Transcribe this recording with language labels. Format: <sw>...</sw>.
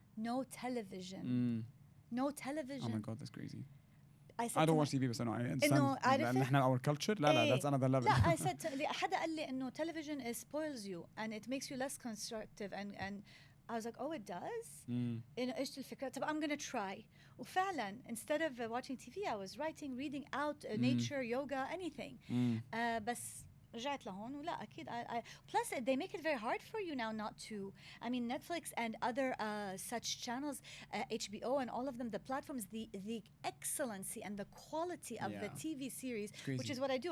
<en>No television. No television. Oh my God, that's crazy. I don't watch TV</en> <ar>بس أنا</ar> <en>I understand.</en> <ar>إنه عارف.</ar> <en>نحن our culture لا that's another level. لا I said</en> <ar>حدا قال لي إنه</ar> <en>television spoils you and it makes you less constructive and I was like oh it does.</en> <ar>إنه إيش الفكرة؟ طب</ar> <en>I'm gonna try. وفعلا instead of watching TV I was writing, reading out, nature, yoga, anything.</en> <ar>بس رجعت لهون ولا أكيد</ar> <en>I plus they make it very hard for you now not to. I mean Netflix and other such channels, HBO and all of them, the platforms, the excellency and the quality of the TV series, which is what I do.</en>